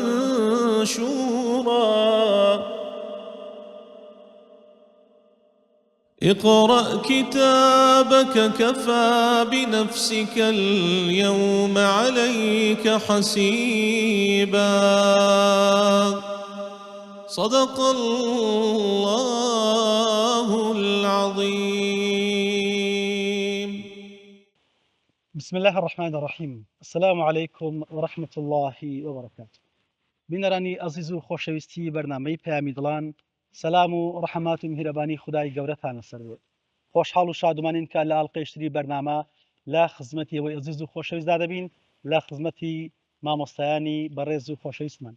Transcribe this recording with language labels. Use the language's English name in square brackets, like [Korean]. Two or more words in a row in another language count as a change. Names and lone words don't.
[Arabic] منشورا اقرأ كتابك كفى بنفسك اليوم عليك حسيبا صدق الله العظيم. بسم الله الرحمن الرحيم. السلام عليكم ورحمة الله وبركاته. [Central Kurdish] بینەرانی عزیز و خۆشەویستی بەرنامەی پەیامی دڵان، سەلام و ڕەحەمات و میهرەبانی خودای گەورەتانە سەر بێت. خۆشحاڵ و شادومانین کە لە ئاڵلقەیشتری بەرنامە لە خزمەتی ئەوەی عزیز و خۆشەویستدا دەبین، لە خزمەتی مامۆستایانی بەڕێز و خۆشەویستمان.